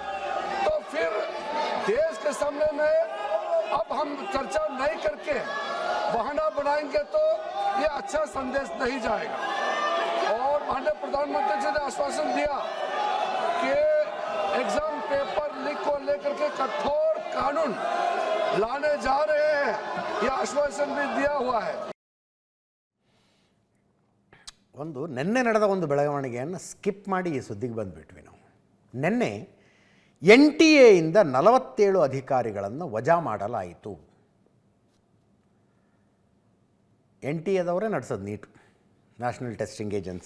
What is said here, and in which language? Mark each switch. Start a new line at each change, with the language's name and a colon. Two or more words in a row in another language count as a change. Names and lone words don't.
Hindi: तो फिर देश के सामने में अब हम चर्चा नहीं करके बहाना बनाएंगे तो ये अच्छा संदेश नहीं जाएगा। और माननीय प्रधानमंत्री जी ने आश्वासन दिया कि
English: exam paper leak
Hindi: को लेकर के कठोर कानून लाने जा रहे हैं, यह आश्वासन भी दिया हुआ है।
Kannada: ಒಂದು ನಿನ್ನೆ ನಡೆದ ಒಂದು ಬೆಳವಣಿಗೆಯನ್ನು ಸ್ಕಿಪ್ ಮಾಡಿ ಈ ಸುದ್ದಿಗೆ ಬಂದುಬಿಟ್ವಿ ನಾವು. ನಿನ್ನೆ NTA ಇಂದ 47 ಅಧಿಕಾರಿಗಳನ್ನು ವಜಾ ಮಾಡಲಾಯಿತು. NTA ನಡೆಸೋದು ನೀಟ್, ನ್ಯಾಷನಲ್ ಟೆಸ್ಟಿಂಗ್ ಏಜೆನ್ಸಿ.